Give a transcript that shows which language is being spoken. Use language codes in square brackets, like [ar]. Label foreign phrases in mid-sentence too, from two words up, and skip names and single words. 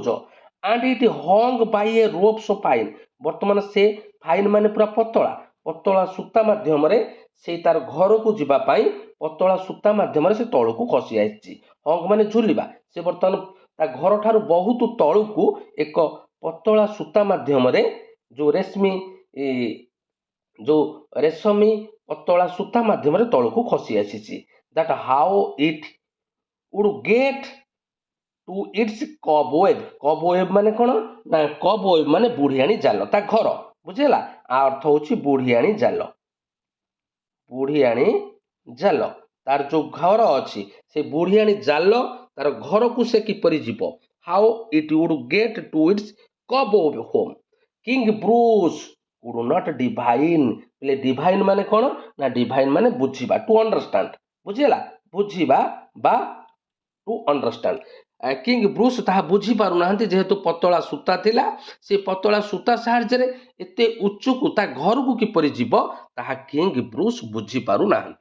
[en] and it hung by a rope so fine, [or] ବର୍ତ୍ତମାନ ସେ ଫାଇନ୍ ମାନେ ପୁରା ପତଳା ସୂତା ମାଧ୍ୟମରେ ସେଇ ତାର ଘରକୁ ଯିବା ପାଇଁ ପତଳା ସୂତା ମାଧ୍ୟମରେ ସେ ତଳକୁ ଖସି ଆସିଛି। ହଙ୍ଗ ମାନେ ଝୁଲିବା, ସେ ବର୍ତ୍ତମାନ ତା ଘର ଠାରୁ ବହୁତ ତଳକୁ ଏକ ପତଳା ସୂତା ମାଧ୍ୟମରେ ଯୋଉ ରେଶମୀ ପତଳା ସୂତା ମାଧ୍ୟମରେ ତଳକୁ ଖସି ଆସିଛି। [en] that how it would get to its cobweb [or] ମାନେ କଣ ନା cobweb ମାନେ ବୁଢିଆଣୀ ଜାଲ, ତା ଘର, ବୁଝିହେଲା। ଆ ଅର୍ଥ ହଉଛି ବୁଢିଆଣୀ ଜାଲ, ତାର ଯୋଉ ଘର ଅଛି ସେ ବୁଢିଆଣୀ ଜାଲ ତାର ଘରକୁ ସେ କିପରି ଯିବ। [en] how it would get to its cobweb home King Bruce could not divine। [or] ଡିଭାଇନ୍ ମାନେ କଣ ନା ଡିଭାଇନ୍ ମାନେ ବୁଝିବା, [en] to understand, [or] ବୁଝିହେଲା। ବୁଝିବା ବା [en] to understand. [or] କିଙ୍ଗ ବ୍ରୁସ୍ ତାହା ବୁଝି ପାରୁନାହାନ୍ତି, ଯେହେତୁ ପତଳା ସୂତା ଥିଲା, ସେ ପତଳା ସୂତା ସାହାଯ୍ୟରେ ଏତେ ଉଚ୍ଚକୁ ତା ଘରକୁ କିପରି ଯିବ ତାହା କିଙ୍ଗ ବ୍ରୁସ୍ ବୁଝି ପାରୁନାହାନ୍ତି।